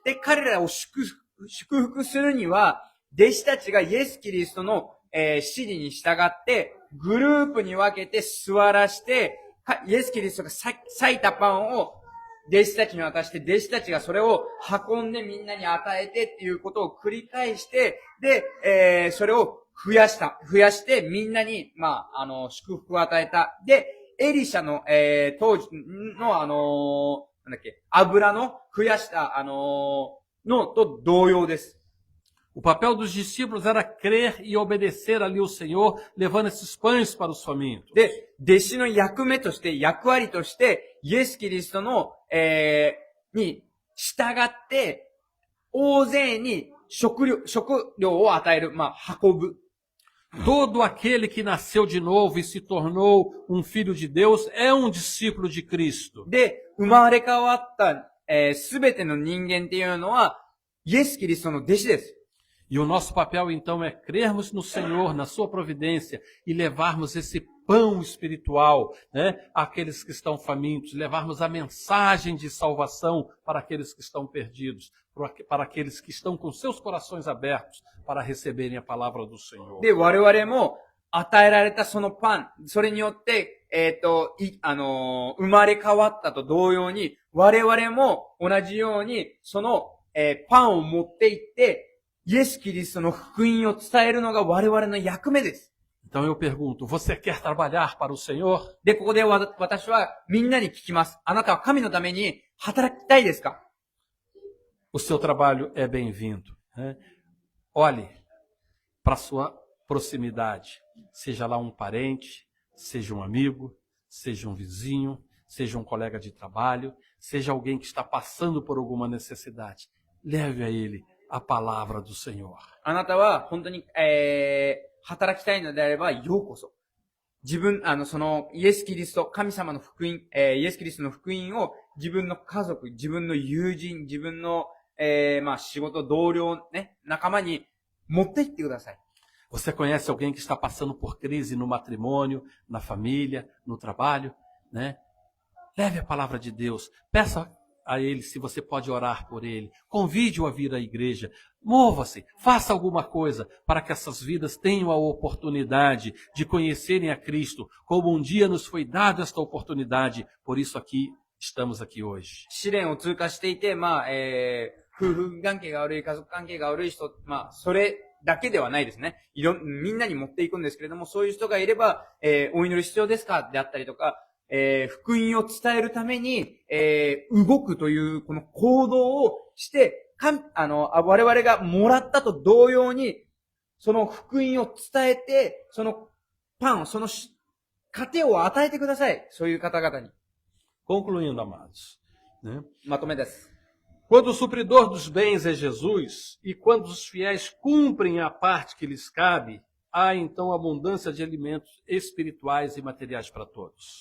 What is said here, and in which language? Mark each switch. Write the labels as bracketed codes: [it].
[ja] で、彼らを祝福するには、弟子たちがイエス・キリストの、指示に従って、グループに分けて座らして、イエス・キリストが裂いたパンを弟子たちに渡して、弟子たちがそれを運んでみんなに与えてっていうことを繰り返して、で、それを増やしてみんなに、祝福を与えた。で、エリシャの、当時の油の増やした、のと同様です。 [pt] O papel dos discípulos era crer e obedecer ali ao Senhor, levando esses pães para os famintos. [ja] で、弟子の役目として、役割として、イエス・キリストの、に従って、大勢に食料を与える、運ぶ。 [pt] Todo aquele que nasceu de novo e se tornou um filho de Deus é um discípulo de Cristo. [ja] で、生まれ変わった、すべての人間っていうのは、イエス・キリストの弟子です。 [pt] E o nosso papel, então, é crermos no Senhor, na sua providência, e levarmos esse pão espiritual, né, àqueles que estão famintos, levarmos a mensagem de salvação para aqueles que estão perdidos, para aqueles que estão com seus corações abertos para receberem a palavra do Senhor. [ja] で、我々も与えられたそのパン、それによって、生まれ変わったと同様に、我々も同じように、その、パンを持って行って、イエス・キリストの福音を伝えるのが我々の役目です。 [pt] Então eu pergunto, você quer trabalhar para o Senhor? [ja] で、ここで私はみんなに聞きます。あなたは神のために働きたいですか？ [pt] O seu trabalho é bem-vindo, né? Olhe para a sua proximidade, seja lá um parente, seja um amigo, seja um vizinho, seja um colega de trabalho, seja alguém que está passando por alguma necessidade. Leve a ele a palavra do Senhor. [ja] あなたは本当に、働きたいのであればようこそ。自分、イエス・キリスト、神様の福音、イエス・キリストの福音を自分の家族、自分の友人、自分の、仕事、同僚、ね、仲間に持って行ってください。 [pt] Você conhece alguém que está passando por crise no matrimônio, na família, no trabalho, né? Leve a palavra de Deus. Peça a ele se você pode orar por ele. Convide-o a vir à igreja. Mova-se, faça alguma coisa para que essas vidas tenham a oportunidade de conhecerem a Cristo, como um dia nos foi dada esta oportunidade. Por isso estamos aqui hoje. [ja] 試練を通過していて、夫婦関係が悪い、家族関係が悪い人、それだけではないですね。みんなに持っていくんですけれども、そういう人がいれば、お祈り必要ですかであったりとか、福音を伝えるために、動くというこの行動をして、我々がもらったと同様に、その福音を伝えて、そのパン、その糧を与えてください。そういう方々に。 [pt] Concluindo, amados, né? [ja] まとめです。 [pt] Quando o supridor dos bens é Jesus, e quando os fiéis cumprem a parte que lhes cabe, há então abundância de alimentos espirituais e materiais para todos.